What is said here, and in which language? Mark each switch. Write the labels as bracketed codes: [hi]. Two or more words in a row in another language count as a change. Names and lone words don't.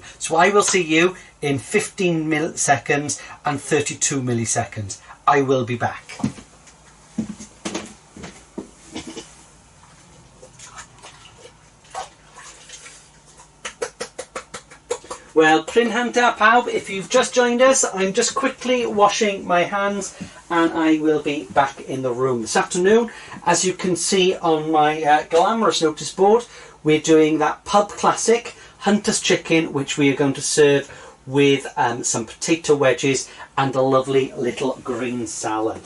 [en] So I will see you in 15 milliseconds and 32 milliseconds. I will be back. Well, [cy] Prynhawn da pawb, [en] if you've just joined us, I'm just quickly washing my hands and I will be back in the room. This afternoon, as you can see on my glamorous notice board, we're doing that pub classic Hunter's chicken, which we are going to serve with some potato wedges and a lovely little green salad.